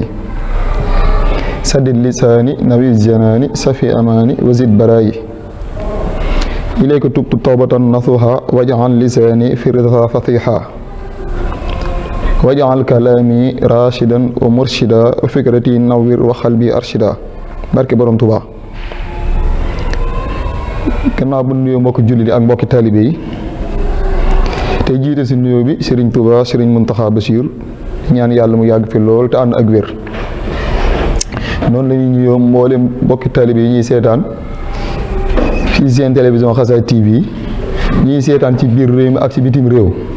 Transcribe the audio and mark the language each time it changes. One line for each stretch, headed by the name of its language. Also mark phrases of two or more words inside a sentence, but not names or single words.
Arabic: سدد لساني نوير جناني صفي أماني وزد برائي. إليك تبت توبة نصوحا واجعل لساني في رضا فصيحا واجعل كلامي راشدا ومرشدا وفكرتي نوير وقلبي أرشدا.
Wolof: barke borom Tuubaa. gannaaw bu nuyoo mbokki jullit yi ak mbokki taalibe yi te jiite si nuyoo bi Serigne Touba Serigne Mountakha Bassir ñaan yàlla mu yàgg fi lool te ànd ak wér. noonu la ñuy nuyoo mboolem mbokki taalibe yi ñuy seetaan fii seen télévision Xasaayid TV ñuy seetaan ci biir réew mi ak ci bitim réew.